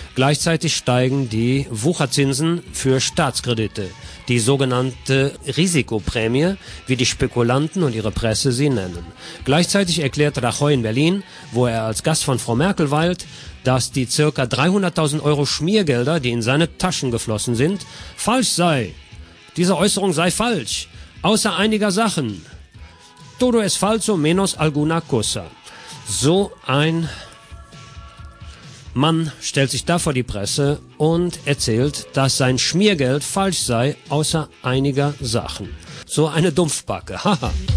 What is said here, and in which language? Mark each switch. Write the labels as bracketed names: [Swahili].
[German] Gleichzeitig steigen die Wucherzinsen für Staatskredite, die sogenannte Risikoprämie, wie die Spekulanten und ihre Presse sie nennen. Gleichzeitig erklärt Rajoy in Berlin, wo er als Gast von Frau Merkel weilt, dass die ca. 300.000 Euro Schmiergelder, die in seine Taschen geflossen sind, falsch sei. Diese Äußerung sei falsch, außer einiger Sachen. [Spanish] Todo es falso menos alguna cosa. [German] So ein Mann stellt sich da vor die Presse und erzählt, dass sein Schmiergeld falsch sei, außer einiger Sachen. So eine Dumpfbacke, haha.